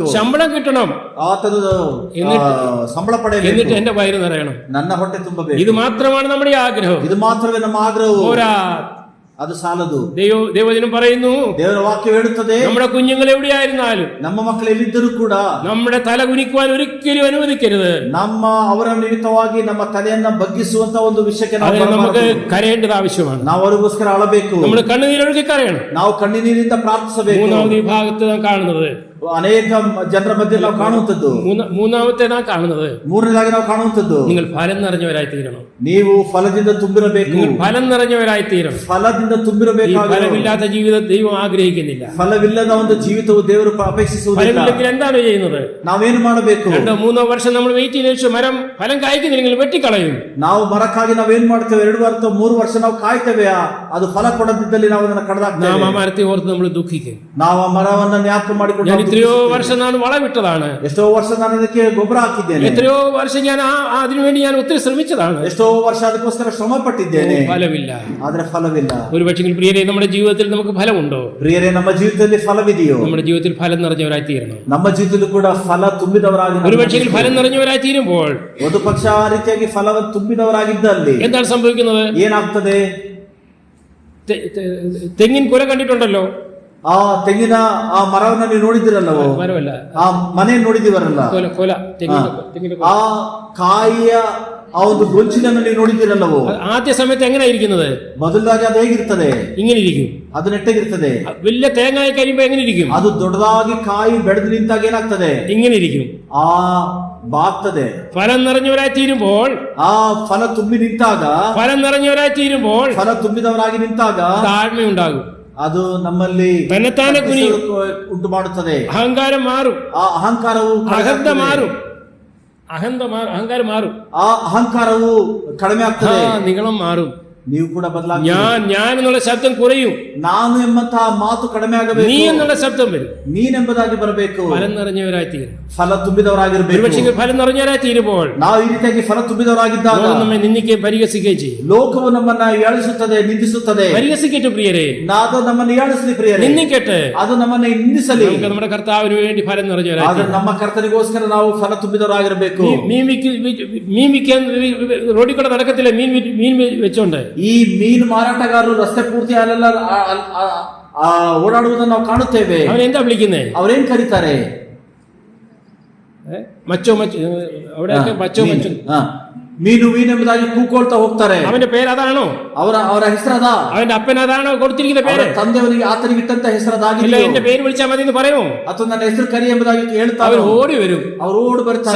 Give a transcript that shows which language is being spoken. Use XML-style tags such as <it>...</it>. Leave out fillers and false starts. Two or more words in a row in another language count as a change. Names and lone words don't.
<ml>ശമ്പളം കിട്ടണം,</ml> <kn>ಆತನು ಸಂಬಳ ಪಡೆಯಬೇಕು,</kn> <ml>എന്നിട്ട് എന്റെ വയറ് നിറയണം,</ml> <kn>ನನ್ನ ಹೊಟ್ಟೆ ತುಂಬಬೇಕು.</kn> <ml>ഇത് മാത്രമാണ് നമ്മുടെ ആഗ്രഹം.</ml> <kn>ಇದು ಮಾತ್ರವೇ ನಮ್ಮ ಆಗ್ರಹವು.</kn> <ml>പോരാ,</ml> <kn>ಅದು ಸಾಲದು.</kn> <ml>ദൈവവചനം പറയുന്നു,</ml> <kn>ದೇವರ ವಾಕ್ಯ ಹೇಳುತ್ತದೆ,</kn> <ml>നമ്മുടെ കുഞ്ഞുങ്ങൾ എവിടെയായിരുന്നാലും</ml> <kn>ನಮ್ಮ ಮಕ್ಕಳು ಎಲ್ಲಿದ್ದರೂ ಕೂಡ</kn> <ml>നമ്മുടെ തല കുനിക്കുവാൻ ഒരിക്കലും അനുവദിക്കരുത്.</ml> <kn>ನಮ್ಮ ಅವರ ನಿಮಿತ್ತವಾಗಿ ನಮ್ಮ ತಲೆಯನ್ನ ಬಗ್ಗಿಸುವಂತ ಒಂದು ವಿಷಯಕ್ಕೆ</kn> <ml>അതിന് നമുക്ക്</ml> <kn>ನಾವು</kn> <ml>കരയേണ്ടത് ആവശ്യമാണ്.</ml> <kn>ನಾವು ಅವರಿಗೋಸ್ಕರ ಅಳಬೇಕು.</kn> <ml>നമ്മൾ കണ്ണുനീരൊഴുക്കി കരയണം.</ml> <kn>ನಾವು ಕಣ್ಣೀರಿನಿಂದ ಪ್ರಾರ್ಥಿಸಬೇಕು.</kn> <ml>മൂന്നാമത് ഈ ഭാഗത്ത് നാം കാണുന്നത്,</ml> <kn>ಅನೇಕ ಜನರ ಮಧ್ಯೆ ನಾವು ಕಾಣುವಂತದ್ದು,</kn> <ml>മൂന്നാമത്തെ നാം കാണുന്നത്,</ml> <kn>ಮೂರನೇದಾಗಿ ನಾವು ಕಾಣುವಂತದ್ದು,</kn> <ml>നിങ്ങൾ ഫലം നിറഞ്ഞവരായി തീരണം.</ml> <kn>ನೀವು ಫಲದಿಂದ ತುಂಬಿರಬೇಕು.</kn> <ml>നിങ്ങൾ ഫലം നിറഞ്ഞവരായി തീരണം.</ml> <kn>ಫಲದಿಂದ</kn> <ml>ഈ</ml> <kn>ತುಂಬಿರಬೇಕಾಗಿ.</kn> <ml>ഫലമില്ലാത്ത ജീവിതം ദൈവം ആഗ്രഹിക്കുന്നില്ല.</ml> <kn>ಫಲವಿಲ್ಲದ ಒಂದು ಜೀವಿತವು ದೇವರು ಅಪೇಕ್ಷಿಸುವುದಿಲ್ಲ.</kn> <ml>ഫലമില്ലെങ്കിൽ എന്താണ് ചെയ്യുന്നത്?</ml> <kn>ನಾವೇನು ಮಾಡಬೇಕು?</kn> <ml>2-3 ವರ್ಷം നമ്മൾ വെയിറ്റ് ചെയ്ത മരം ഫലം കായ്ക്കുന്നില്ലെങ്കിൽ വെട്ടിക്കളയും.</ml> <kn>ನಾವು ಮರಕ್ಕಾಗಿ ನಾವೇನ್ ಮಾಡ್ತೇವೆ? 2 ವರ್ಷ 3 ವರ್ಷ ನಾವು ಕಾಯ್ತೇವೆ, ಅದು ಫಲ ಕೊಡದಿದ್ದಲ್ಲಿ ನಾವು ಅದನ್ನ</kn> <ml>നാം</ml> <kn>ಕಡದಾಕ್ತೇವೆ.</kn> <ml>ആ മരത്തെ ഓർത്ത് നമ്മൾ ദുഃഖിക്കും.</ml> <kn>ನಾವು ಆ ಮರವನ್ನ ಜ್ಞಾಪಕ ಮಾಡಿಕೊಂಡು</kn> <ml>ഞാൻ എത്രയോ വർഷം ഞാൻ വളമിട്ടതാണ്,</ml> <kn>ಎಷ್ಟೋ ವರ್ಷ ನಾನು ಅದಕ್ಕೆ ಗೊಬ್ಬರ ಹಾಕಿದ್ದೇನೆ,</kn> <ml>എത്രയോ വർഷം ഞാൻ അതിനുവേണ്ടി ഞാൻ ഒത്തിരി ശ്രമിച്ചതാണ്.</ml> <kn>ಎಷ್ಟೋ ವರ್ಷ ಅದಕ್ಕೋಸ್ಕರ ಶ್ರಮ ಪಟ್ಟಿದ್ದೇನೆ,</kn> <ml>ഫലമില്ല.</ml> <kn>ಆದ್ರೆ ಫಲವಿಲ್ಲ.</kn> <ml>ഒരു പക്ഷേ പ്രിയരെ, നമ്മുടെ ജീവിതത്തിൽ നമുക്ക് ഫലമുണ്ടോ?</ml> <kn>ಪ್ರಿಯರೇ, ನಮ್ಮ ಜೀವಿತದಲ್ಲಿ ಫಲವಿದೆಯೋ?</kn> <ml>നമ്മുടെ ജീവിതത്തിൽ ഫലം നിറഞ്ഞവരായി തീരണം.</ml> <kn>ನಮ್ಮ ಜೀವಿತದಲ್ಲೂ ಕೂಡ ಫಲ ತುಂಬಿದವರಾಗಿ</kn> <ml>ഒരു പക്ഷേ ഫലം നിറഞ്ഞവരായി തീരുമ്പോൾ</ml> <kn>ಒಂದು ಪಕ್ಷ ಆ ರೀತಿಯಾಗಿ ಫಲವನ್ನು ತುಂಬಿದವರಾಗಿದ್ದಲ್ಲಿ</kn> <ml>എന്താണ് സംഭവിക്കുന്നത്?</ml> <kn>ಏನಾಗ್ತದೆ?</kn> <ml>തെങ്ങിൻ കുല കണ്ടിട്ടുണ്ടല്ലോ?</ml> <kn>ಆ ತೆಂಗಿನ ಆ ಮರವನ್ನ ನೀವು ನೋಡಿದಿರಲ್ಲವೋ?</kn> <ml>മരമല്ല,</ml> <kn>ಆ ಮನೆ ನೋಡಿದಿವರಲ್ಲ?</kn> <ml>കൊല, തെങ്ങിന്റെ കൊല.</ml> <kn>ಆ ಕಾಯಿಯ ಆ ಒಂದು ಗೊಂಚಿನನ್ನು ನೀವು ನೋಡಿದಿರಲ್ಲವೋ?</kn> <ml>ആദ്യ സമയത്ത് എങ്ങനെ ഇരിക്കുന്നത്?</ml> <kn>ಮೊದಲಾಗಿ ಅದು ಹೇಗಿರ್ತದೆ?</kn> <ml>ഇങ്ങനെ ഇരിക്കും.</ml> <kn>ಅದು ನೆಟ್ಟಗಿರ್ತದೆ.</kn> <ml>വലിയ തേങ്ങായി കഴിയുമ്പോ എങ്ങനെ ഇരിക്കും?</ml> <kn>ಅದು ದೊಡ್ಡದಾಗಿ ಕಾಯಿ ಬೆಳೆದು ನಿಂತಾಗ ಏನಾಗ್ತದೆ?</kn> <ml>ഇങ്ങനെ ഇരിക്കും.</ml> <kn>ಆ ಬಾಗ್ತದೆ.</kn> <ml>ഫലം നിറഞ്ഞവരായി തീരുമ്പോൾ,</ml> <kn>ಆ ಫಲ ತುಂಬಿ ನಿಂತಾಗ,</kn> <ml>ഫലം നിറഞ്ഞവരായി തീരുമ്പോൾ</ml> <kn>ಫಲ ತುಂಬಿದವರಾಗಿ ನಿಂತಾಗ</kn> <ml>താഴ്മയുണ്ടാകും.</ml> <kn>ಅದು ನಮ್ಮಲ್ಲಿ</kn> <ml>തന്നെത്താനെ കുനിയും,</ml> <kn>ಉಂಟು ಮಾಡುತ್ತದೆ.</kn> <ml>അഹങ്കാരം മാറും,</ml> <kn>ಆ ಅಹಂಕಾರವು</kn> <ml>അഹന്ത മാറും, അഹങ്കാരം മാറും,</ml> <kn>ಆ ಅಹಂಕಾರವು ಕಡಿಮೆ ಆಗ್ತದೆ,</kn> <ml>നിങ്ങളും മാറും.</ml> <kn>ನೀವು ಕೂಡ ಬದಲಾಗಿ</kn> <ml>ഞാൻ എന്നുള്ള ശബ്ദം കുറയും,</ml> <kn>ನಾನು ಎಂಬಂತಹ ಮಾತು ಕಡಿಮೆ ಆಗಬೇಕು,</kn> <ml>നീ എന്നുള്ള ശബ്ദം വരും.</ml> <kn>ನೀನೆಂಬುದಾಗಿ ಬರಬೇಕು.</kn> <ml>ഫലം നിറഞ്ഞവരായി തീരും.</ml> <kn>ಫಲ ತುಂಬಿದವರಾಗಿರ್ಬೇಕು.</kn> <ml>ഒരുപക്ഷെ ഫലം നിറഞ്ഞവരായി തീരുമ്പോൾ</ml> <kn>ನಾವು ಈ ರೀತಿಯಾಗಿ ಫಲ ತುಂಬಿದವರಾಗಿದ್ದಾಗ</kn> <ml>ലോകം നമ്മെ നിന്ദിക്കുകയും പരിഹസിക്കുകയും ചെയ്യും.</ml> <kn>ಲೋಕವು ನಮ್ಮನ್ನ ಏಳಿಸುತ್ತದೆ, ನಿಂದಿಸುತ್ತದೆ.</kn> <ml>പരിഹസിക്കട്ടെ പ്രിയരെ,</ml> <kn>ಅದು ನಮ್ಮನ್ನು ಏಳಿಸಲಿ ಪ್ರಿಯರೇ,</kn> <ml>നിന്ദിക്കട്ടെ.</ml> <kn>ಅದು ನಮ್ಮನ್ನ ನಿಂದಿಸಲಿ.</kn> <ml>നമുക്ക് നമ്മുടെ കർത്താവിന് വേണ്ടി ഫലം നിറഞ്ഞവരായി</ml> <kn>ಆದ್ರೆ ನಮ್ಮ ಕರ್ತನಿಗೋಸ್ಕರ ನಾವು ಫಲ ತುಂಬಿದವರಾಗಿರ್ಬೇಕು.</kn> <ml>മീൻ വിൽക്കാൻ റോഡിൽ കൂടെ നടക്കത്തില്ല, മീൻ വെച്ചോണ്ട്.</ml> <kn>ಈ ಮೀನು ಮಾರಾಟಗಾರರು ರಸ್ತೆ ಪೂರ್ತಿ ಅಲ್ಲೆಲ್ಲ ಓಡಾಡುವುದನ್ನು ನಾವು ಕಾಣುತ್ತೇವೆ.</kn> <ml>അവൻ എന്താ വിളിക്കുന്നേ?</ml> <kn>ಅವರೇನ್ ಕರೀತಾರೆ?</kn> <ml>മച്ചോ അവിടെയൊക്കെ മച്ചോ മച്ചോ</ml> <kn>ಮೀನು ಎಂಬುದಾಗಿ ಕೂಕೊಳ್ತಾ ಹೋಗ್ತಾರೆ.</kn> <ml>അവന്റെ പേര് അതാണോ?</ml> <kn>ಅವರ ಹೆಸರದ</kn> <ml>അവന്റെ അപ്പൻ അതാണോ കൊടുത്തിരിക്കുന്ന പേര്?</ml> <kn>ತಂದೆಯವರಿಗೆ ಆತನಿಗೆ ಇಟ್ಟಂತ ಹೆಸರದಾಗಿಲ್ಲ.</kn> <ml>എന്റെ പേര് വിളിച്ചാൽ മതി എന്ന് പറയുമോ?</ml> <kn>ಅಥವಾ ನನ್ನ ಹೆಸರು ಕರಿ ಎಂಬುದಾಗಿ ಹೇಳ್ತಾರೆ.</kn> <ml>അവർ ಓಡಿ വരും.</ml> <kn>ಅವರು ಓಡಿ ಬರ್ತಾರೆ.</kn>